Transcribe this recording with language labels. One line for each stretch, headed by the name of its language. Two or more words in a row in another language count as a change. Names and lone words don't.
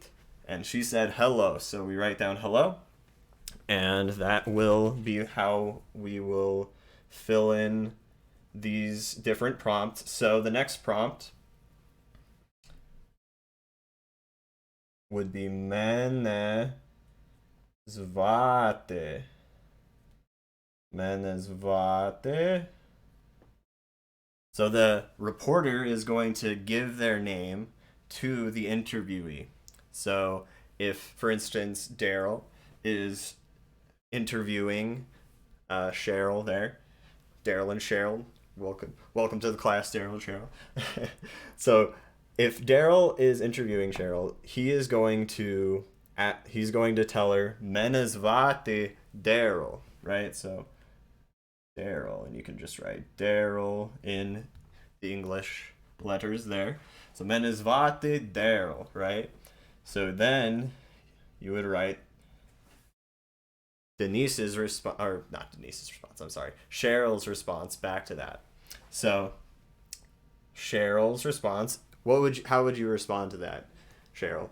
English: And she said hello, so we write down hello. And that will be how we will fill in these different prompts. So the next prompt would be
Ukrainian: мене звати. Мене звати.
English: So the reporter is going to give their name to the interviewee. So if, for instance, Daryl is interviewing Cheryl there, Daryl and Cheryl, welcome to the class, Daryl and Cheryl. So if Daryl is interviewing Cheryl, he's going to tell her
Ukrainian: мене звати
English: Daryl, right? So Daryl, and you can just write Daryl in the English letters there. So
Ukrainian: мене звати
English: Daryl, right? So then you would write Denise's response, or not Denise's response, I'm sorry, Cheryl's response back to that. So Cheryl's response, how would you respond to that, Cheryl?